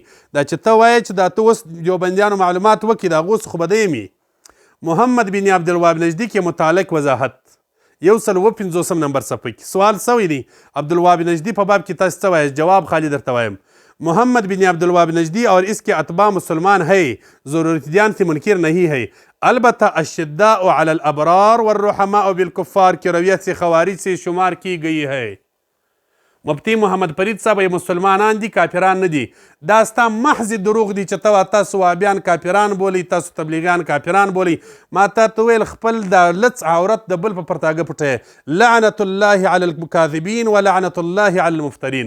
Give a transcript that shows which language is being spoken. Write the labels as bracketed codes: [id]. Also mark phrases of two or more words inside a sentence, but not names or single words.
[ps] دا چې ته وایې چې دا ته اوس دیوبندیانو معلومات وکړي د هغو څه خو به دی وي. محمد بن عبدالوهاب نجدي کې متعلق وضاحت 150 نمبر صفحه کې سوال سوی دی عبدالوهاب نجدی په باب کې تاسو څه وایئ؟ جواب خالی درته وایم. [ur] محمد بن عبدالوهاب نجدی اور اس کے اتباع مسلمان ہے، ضرورت دیان سے منکر نہیں ہے، البتہ [ar] الشداء علی الابرار والرحماء بالکفار [ur] کی رویت سے خوارج سے شمار کی گئی ہے. [ps] مفتی محمد فرید صاحب مسلمانان دي کافران نه دي. دا ستا محض دروغ دي چې ته تاسو وهابیان کافران بولي، تاسو تبلیغیان کافران بولي. ما ته ویل خپل د لڅ عورت د بل په پرتاګه پټه. [ar] لعنت الله علی الکاذبین ولعنت الله علی المفترین.